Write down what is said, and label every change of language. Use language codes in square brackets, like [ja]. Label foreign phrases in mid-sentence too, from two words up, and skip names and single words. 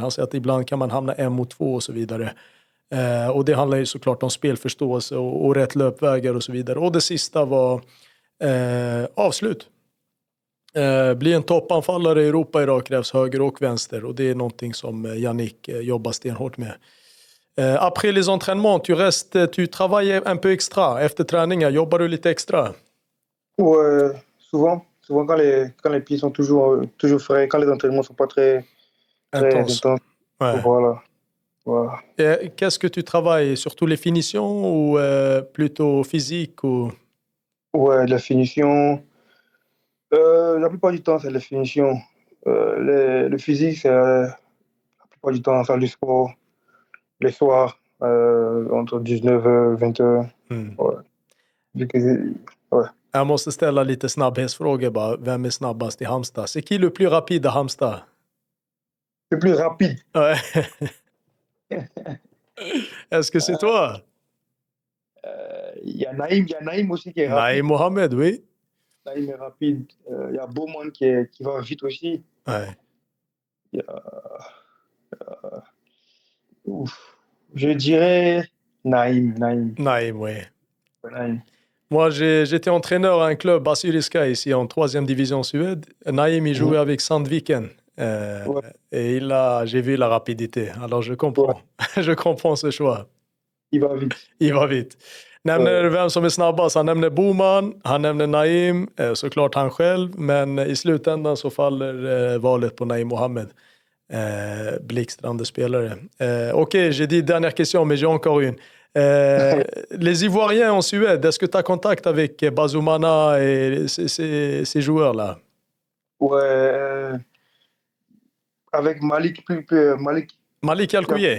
[sv] Han säger att ibland kan man hamna en mot två och så vidare. Och det handlar ju såklart om spelförståelse och rätt löpvägar och så vidare. Och det sista var avslut. Bli en toppanfallare i Europa idag krävs höger och vänster. Och det är någonting som Yannick jobbar stenhårt med. [fr] Après les entraînements, tu travailles un peu extra. [sv] Efter träningar, jobbar du lite extra? [fr] Ouais, souvent quand les pieds sont toujours frais, quand les entraînements sont pas très Intense. intenses. Ouais. Voilà. Qu'est-ce que tu travailles? Surtout les finitions ou plutôt physique ou... Ouais, la finition. La plupart du temps, c'est la finition. Le physique, c'est la plupart du temps, salle du sport, les soirs, entre 19h et 20h. Ouais. [sv] Jag måste ställa lite snabbhetsfrågor bara. Vem är snabbast i Halmstad? [fr] C'est qui le plus rapide à Halmstad? Le plus rapide. Ouais. Est-ce que c'est toi? Il y a Naïm aussi qui est rapide. Naïm Mohamed, oui. Naïm est rapide. Il y a Bowman qui va vite aussi. Ouais. Il y a, je dirais Naïm, oui. Naïm. Moi, j'étais entraîneur à un club, Assyriska, ici en 3e division Suède. Naïm, il jouait avec Sandviken. Ouais. Et j'ai vu la rapidité. Alors, je comprends. Je comprends ce choix. Il va vite. Il va vite. [sv] Nämner vem som är snabbast. Han nämner Boman, han nämner Naïm, såklart han själv. Men i slutändan så faller valet på Naïm Mohamed. Blixtrande spelare. [fr] Ok, j'ai dit dernière question, mais j'ai encore une. Les Ivoiriens en Suède, est-ce que tu as contact avec Bazoumana et ces joueurs-là? Ouais, avec Malik, Malik Alkouye.